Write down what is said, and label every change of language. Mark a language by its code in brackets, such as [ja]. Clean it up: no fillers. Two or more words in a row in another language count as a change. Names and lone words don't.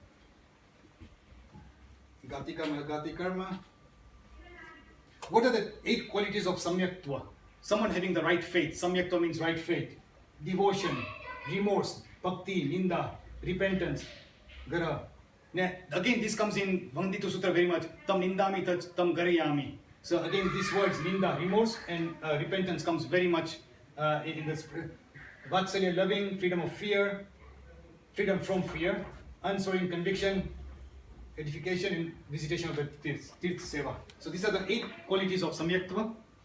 [sa] Ghati karma, aghati karma. [en] What are the 8 qualities of samyaktva? Someone having the right faith. Samyaktva means right faith. Devotion, remorse, bhakti, ninda, repentance, gara. Now, again, this comes in Bhangdita Sutra very much. [pra] Tam nindami tam garayami. [en] So again, these words, ninda, remorse, and repentance comes very much in this. Vatsalya, loving, freedom of fear, freedom from fear, unswerving conviction, edification, and visitation of the Tirth Seva. So these are the 8 qualities of Samyaktva.